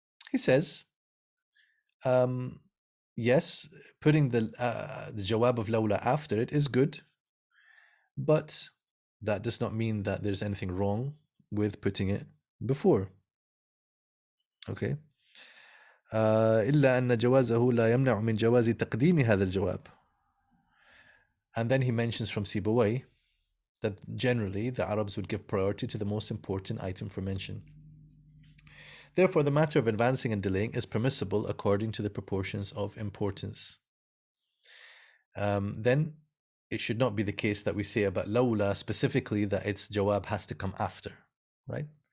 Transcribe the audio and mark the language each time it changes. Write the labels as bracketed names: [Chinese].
[English] He says, yes, putting the jawab of lawla after it is good, but that does not mean that there's anything wrong with putting it before. Okay. [Arabic] إلا أن جوازه لا يمنع من جواز تقديم هذا الجواب. [English] And then he mentions from Sibawayh that generally the Arabs would give priority to the most important item for mention. Therefore, the matter of advancing and delaying is permissible according to the proportions of importance. Then it should not be the case that we say about lawla specifically that its jawab has to come after, right?